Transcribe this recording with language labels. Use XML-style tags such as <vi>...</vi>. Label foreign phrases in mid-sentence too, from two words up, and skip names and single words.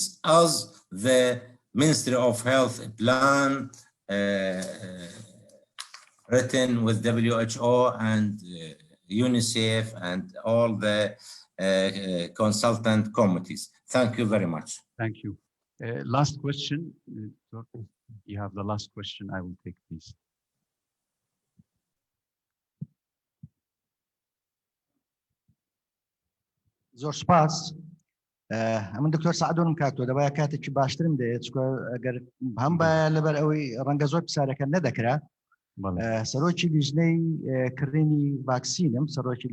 <en>As the Ministry of Health plan written with WHO and UNICEF and all the consultant committees. Thank you very much. Thank you. Last question. You have the last question. I will take, please.</en> <ckb>زۆر سپاس ئەمن دکتۆر سعدۆنم کاکتۆ دەبایە کاتێکی باشترم دێت ئەگەر هەم بە لەبەر ئەوەی ڕەنگە زۆر پرسیارەکە نەدەکرا سەرۆکی لیژنەی کڕینی ڤاکسینم سەرۆکی</ckb>